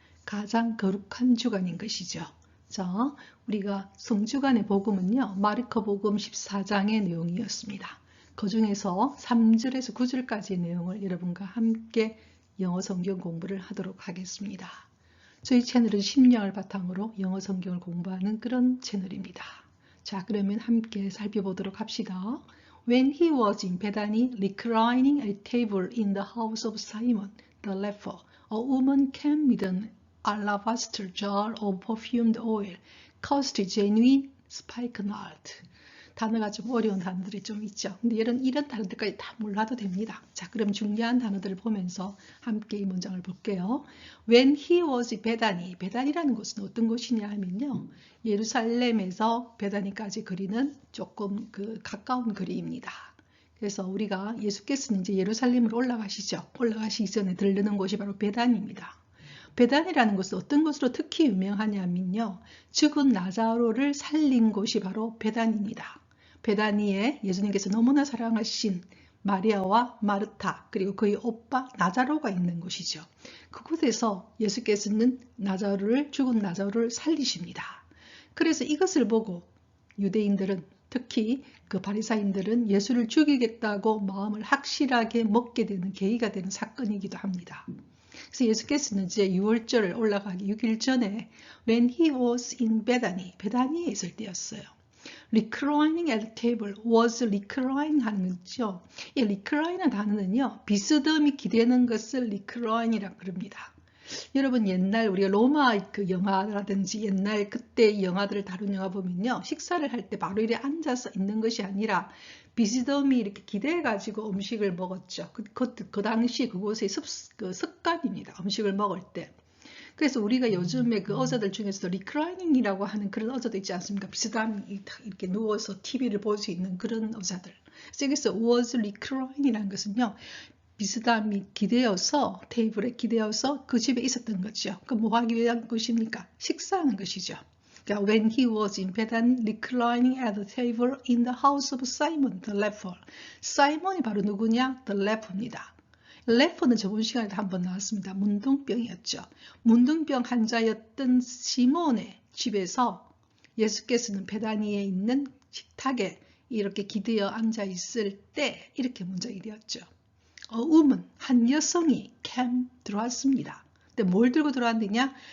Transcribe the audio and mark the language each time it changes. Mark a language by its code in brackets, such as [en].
[ko] 가장 거룩한 주간인 것이죠. 자, 우리가 성주간의 복음은요, 마르코 복음 14장의 내용이었습니다. 그 중에서 3절에서 9절까지의 내용을 여러분과 함께 영어 성경 공부를 하도록 하겠습니다. 저희 채널은 심령을 바탕으로 영어 성경을 공부하는 그런 채널입니다. 자, 그러면 함께 살펴보도록 합시다. [en] When he was in Bethany, reclining at table in the house of Simon the leper, a woman came with an alabaster jar of perfumed oil, cost genuine spikenard. [ko] 단어가 좀 어려운 단어들이 좀 있죠. 근데 이런 단어들까지 다 몰라도 됩니다. 자, 그럼 중요한 단어들을 보면서 함께 이 문장을 볼게요. [en] When he was Bethany, [ko] 베다니라는 곳은 어떤 곳이냐 하면요, 예루살렘에서 베다니까지 거리는 조금 가까운 거리입니다. 그래서 우리가 예수께서는 이제 예루살렘으로 올라가시죠. 올라가시기 전에 들르는 곳이 바로 베다니입니다. 베단이라는 곳은 어떤 것으로 특히 유명하냐면요, 죽은 나자로를 살린 곳이 바로 베단입니다. 베다니에 예수님께서 너무나 사랑하신 마리아와 마르타 그리고 그의 오빠 나자로가 있는 곳이죠. 그곳에서 예수께서는 죽은 나자로를 살리십니다. 그래서 이것을 보고 유대인들은, 특히 그 바리사인들은 예수를 죽이겠다고 마음을 확실하게 먹게 되는 계기가 되는 사건이기도 합니다. 그래서 예수께서는 이제 6월절을 올라가기 6일 전에 [en] when he was in Bethany, [ko] 베다니에 있을 때였어요. [en] reclining at the table, was recline [ko] 하는 거죠. 이 recline이라는 단어는요, 비스듬히 기대는 것을 recline이라고 그럽니다. 여러분 옛날 우리가 로마 그 영화라든지 옛날 그때 영화들을 다룬 영화 보면요, 식사를 할 때 바로 이렇게 앉아서 있는 것이 아니라 비스듬히 이렇게 기대가지고 음식을 먹었죠. 그 당시 그곳의 습관입니다. 음식을 먹을 때. 그래서 우리가 요즘에 그 의자들 중에서도 리클라이닝이라고 하는 그런 의자도 있지 않습니까? 비스듬히 이렇게 누워서 TV를 볼 수 있는 그런 의자들. 그래서 여기서 was recline이라는 것은요, 비스듬히 기대어서, 테이블에 기대어서 그 집에 있었던 거죠. 그 뭐 하기 위한 것입니까? 식사하는 것이죠. [en] 그러니까 when he was in Bethany, reclining at the table in the house of Simon the leper. [ko] 사이몬이 바로 누구냐? [en] The leper입니다. [ko] 레퍼는 저번 시간에도 한번 나왔습니다. 문둥병이었죠. 문둥병 환자였던 시몬의 집에서 예수께서는 베다니에 있는 식탁에 이렇게 기대어 앉아 있을 때 이렇게 문장이 되었죠. 한 여성이 들어왔습니다. 근데 뭘 들고 들어왔느냐?